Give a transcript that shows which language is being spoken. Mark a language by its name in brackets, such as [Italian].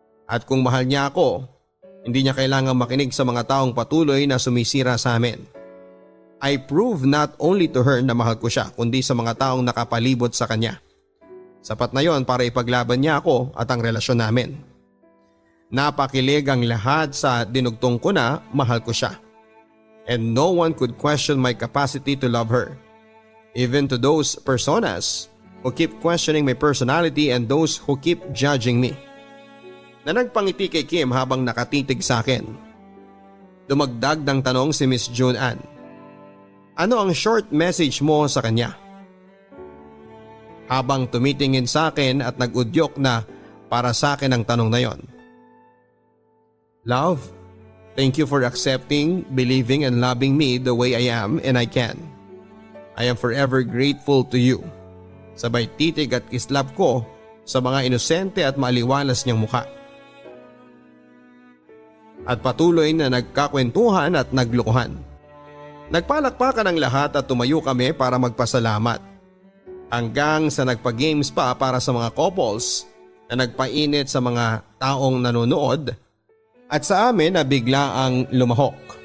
[Filipino] At kung mahal niya ako, hindi niya kailangang makinig sa mga taong patuloy na sumisira sa amin. [English] I prove not only to her [Filipino] na mahal ko siya kundi sa mga taong nakapalibot sa kanya. Sapat na yon para ipaglaban niya ako at ang relasyon namin. Napakilig ang lahat sa dinugtong ko na mahal ko siya. [English] And no one could question my capacity to love her. Even to those personas who keep questioning my personality and those who keep judging me. [Filipino] Na nagpangiti kay Kim habang nakatitig sa akin. Dumagdag ng tanong si Miss June Ann. Ano ang short message mo sa kanya? Habang tumitingin sa akin at nag-udyok na para sa akin ang tanong na yon. [English] Love, thank you for accepting, believing and loving me the way I am and I can. I am forever grateful to you. [Filipino] Sabay titig at kislap ko sa mga inosente at maliwalas niyang mukha. At patuloy na nagkakwentuhan at naglokohan. Nagpalakpakan ang lahat at tumayo kami para magpasalamat. Hanggang sa nagpa-games pa para sa mga couples na nagpainit sa mga taong nanonood at sa amin na bigla ang lumahok.